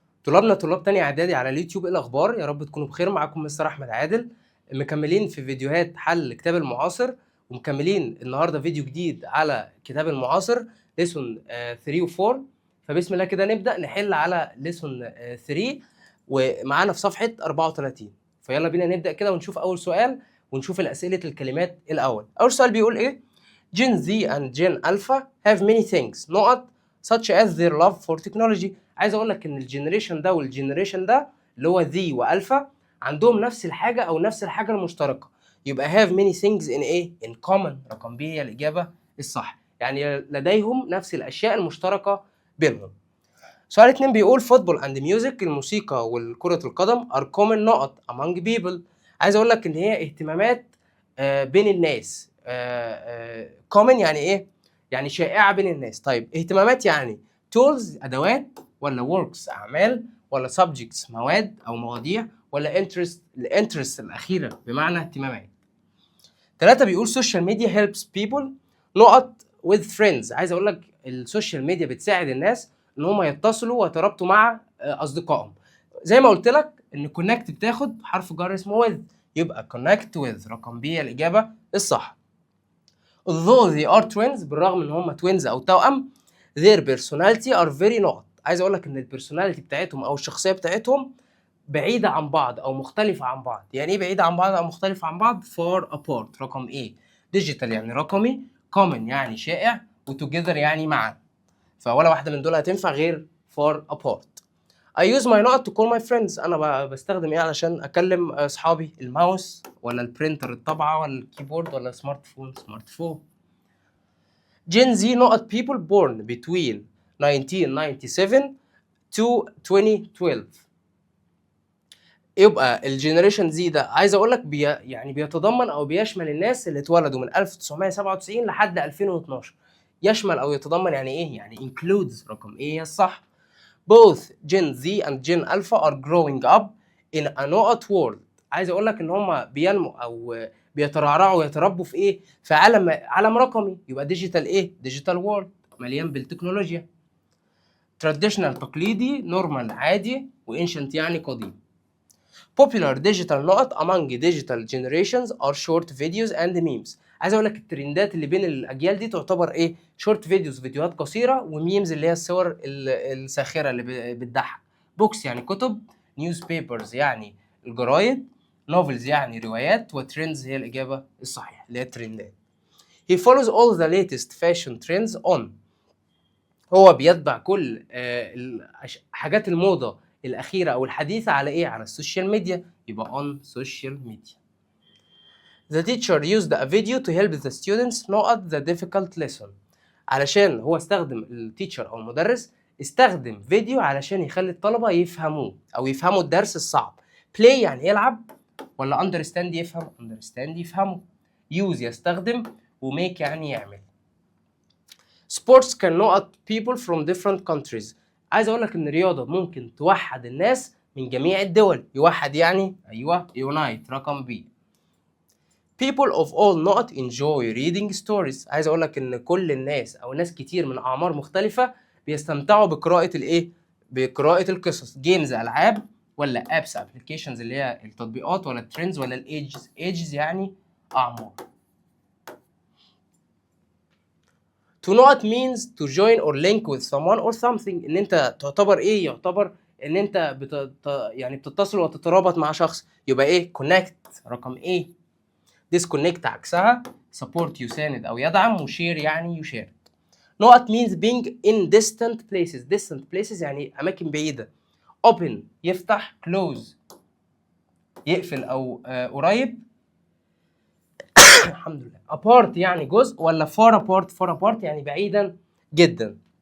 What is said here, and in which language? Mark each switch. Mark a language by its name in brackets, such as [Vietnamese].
[Arabic] طلابنا طلاب تانية اعدادي على اليوتيوب، ايه الاخبار؟ يا رب تكونوا بخير. معاكم مستر احمد عادل، مكملين في فيديوهات حل كتاب المعاصر، ومكملين النهارده فيديو جديد على كتاب المعاصر ليسون 3 و4. فبسم الله كده نبدا نحل على ليسون 3 ومعانا في صفحه 34. فيلا بينا نبدا كده ونشوف اول سؤال، ونشوف الاسئله الكلمات الاول. اول سؤال بيقول ايه؟ [English] Gen Z and Gen Alpha have many things نقط such as their love for technology. [Arabic] عايز اقول لك ان الجنريشن ده والجنريشن ده اللي هو ذي والفا عندهم نفس الحاجه او نفس الحاجه المشتركه، يبقى [English] have many things in [Arabic] ايه؟ [English] in common. [Arabic] رقم ب هي الاجابه الصح، يعني لديهم نفس الاشياء المشتركه بينهم. سؤال 2 بيقول [English] football and music، [Arabic] الموسيقى والكرة القدم [English] are common نقط among people. [Arabic] عايز اقول لك ان هي اهتمامات بين الناس. common يعني ايه؟ يعني شائعة بين الناس. طيب اهتمامات يعني tools ادوات، ولا works اعمال، ولا subjects مواد او مواضيع، ولا interest؟ الانترست الاخيرة بمعنى اهتمامات. [English] 3 بيقول social media helps people نقط with friends. [Arabic] عايز اقول لك السوشيال ميديا بتساعد الناس ان هم يتصلوا ويترابطوا مع اصدقائهم. زي ما قلت لك ان كونكت بتاخد حرف جر اسمه with، يبقى كونكت with. رقم ب الاجابه الصح. [English] although they are twins، [Arabic] بالرغم ان هم توينز او توأم، [English] their personality are very نقط. [Arabic] عايز اقول لك ان البيرسوناليتي بتاعتهم او الشخصيه بتاعتهم بعيده عن بعض او مختلفه عن بعض. يعني ايه بعيده عن بعض او مختلفه عن بعض؟ far apart. رقم ايه؟ ديجيتال يعني رقمي، common يعني شائع، وتوجذر يعني معا. فولا واحده من دول هتنفع غير far apart. [English] I use my نقط to call my friends. [Arabic] انا بستخدم ايه علشان اكلم اصحابي؟ الماوس، ولا البرينتر الطبعه، ولا الكيبورد، ولا سمارت فون؟ سمارت فون. [English] Gen Z نقط people born between 1997 to 2012. [Arabic] يبقى الجنريشن زي ده عايز اقول لك يعني بيتضمن او بيشمل الناس اللي اتولدوا من 1997 لحد 2012. يشمل او يتضمن يعني ايه؟ يعني includes. رقم ايه هي الصح؟ [English] both Gen Z and Gen Alpha are growing up in a نقط world. [Arabic] عايز اقول لك ان هم بينمو او بيترعرعوا ويتربوا في ايه؟ في عالم رقمي، يبقى ديجيتال ايه؟ ديجيتال وورلد مليان بالتكنولوجيا. traditional تقليدي، normal عادي، وancient يعني قديم. [English] popular digital نقط among digital generations are short videos and memes. [Arabic] عايز اقول لك الترندات اللي بين الاجيال دي تعتبر ايه؟ شورت فيديوز، فيديوهات قصيره، وميمز اللي هي الصور الساخره اللي بتضحك. بوكس يعني كتب، نيوز بيبرز يعني الجرايد، نوفلز يعني روايات، وترندز هي الاجابه الصحيحه اللي هي الترندات. [English] he follows all the latest fashion trends on. [Arabic] هو بيتبع كل حاجات الموضه الاخيره او الحديثه على ايه؟ على السوشيال ميديا، يبقى [English] on social media. The teacher used a video to help the students نقط the difficult lesson. [Arabic] علشان هو استخدم التيتشر او المدرس استخدم فيديو علشان يخلي الطلبه يفهموه او يفهموا الدرس الصعب. play يعني يلعب، ولا understand يفهم؟ understand يفهمه. use يستخدم، وmake يعني يعمل. [English] sports can نقط people from different countries. [Arabic] عايز اقول لك ان الرياضه ممكن توحد الناس من جميع الدول. يوحد يعني ايوه unite. رقم ب. [English] people of all نقط enjoy reading stories. [Arabic] عايز اقول لك ان كل الناس او ناس كتير من اعمار مختلفه بيستمتعوا بقراءه الايه؟ بقراءه القصص. جيمز العاب، ولا ابس ابلكيشنز اللي هي التطبيقات، ولا الترندز، ولا الايجز؟ ايجز يعني اعمار. [English] to not means to join or link with someone or something. [Arabic] ان انت تعتبر ايه؟ يعتبر ان انت يعني بتتصل وتترابط مع شخص، يبقى ايه؟ connect. رقم ايه؟ disconnect عكسها support يساند او يدعم، وشير يعني يشارك. نقط means being in distant places. distant places يعني اماكن بعيده. open يفتح، close يقفل او قريب. الحمد لله. apart يعني جزء، ولا far apart؟ far apart يعني بعيدا جدا.